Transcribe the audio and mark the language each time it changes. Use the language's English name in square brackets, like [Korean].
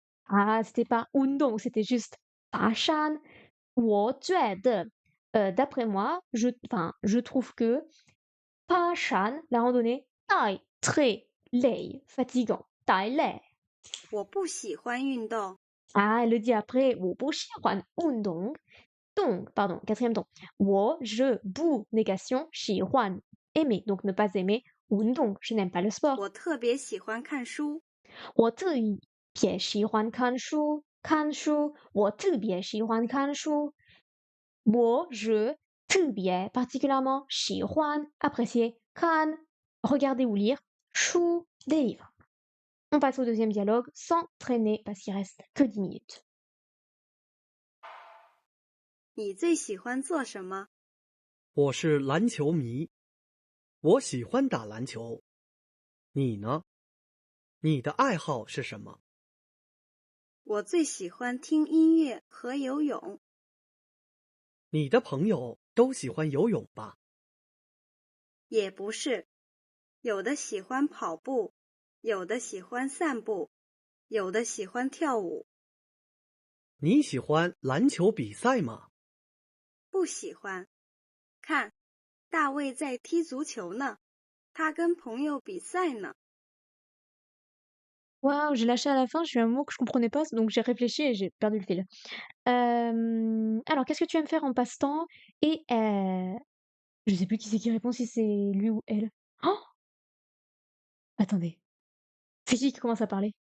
[French] Ah, c'était pas 运动, c'était juste 爬山。 我觉得, d'après moi, je trouve que 爬山, la randonnée, 太 très 累, fatigant, 太累。 [Chinese] 我不喜欢运动。 [French] Ah, elle le dit après, [Chinese] 我不喜欢运动. [French] Donc, pardon, quatrième ton. je, 不, négation, 喜欢, aimer, donc ne pas aimer, 运动, je n'aime pas le sport. [Chinese] 我特别喜欢看书，我特别喜欢看书，我特别喜欢看书。 je 特别 particulièrement 喜欢 apprécier 看 regarder ou lire 书 des livres. [French] On passe au deuxième dialogue sans traîner parce qu'il reste que 10 minutes. [Chinese] 你最喜欢做什么？我是篮球迷，我喜欢打篮球。你呢？你的爱好是什么？我最喜欢听音乐和游泳。你的朋友都喜欢游泳吧？也不是，有的喜欢跑步，有的喜欢散步，有的喜欢跳舞。你喜欢篮球比赛吗？不喜欢。看，大卫在踢足球呢，他跟朋友比赛呢。 [French] Waouh, j'ai lâché à la fin, j'ai eu un mot que je comprenais pas, donc j'ai réfléchi et j'ai perdu le fil. Alors, qu'est-ce que tu aimes faire en passe-temps? Et je sais plus qui c'est qui répond, si c'est lui ou elle. Oh, attendez, c'est qui commence à parler?